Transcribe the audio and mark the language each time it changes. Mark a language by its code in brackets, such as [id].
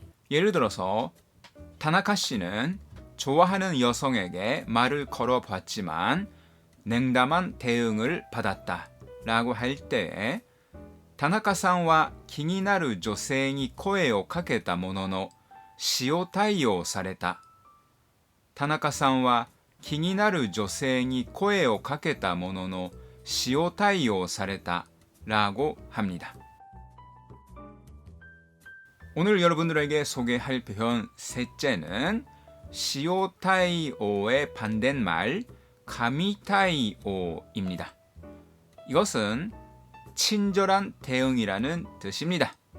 [ko] 예를 들어서 타나카 씨는 좋아하는 여성에게 말을 걸어봤지만 냉담한 대응을 받았다 라고 할 때에 [ja] 田中さんは気になる女性に声をかけたものの塩対応された。田中さんは気になる女性に声をかけたものの塩対応された [ko] 라고 합니다. 오늘 여러분들에게 소개할 표현 셋째는 시오타이오의 반대말 가미타이오입니다. 이것은 친절한 대응이라는 뜻입니다.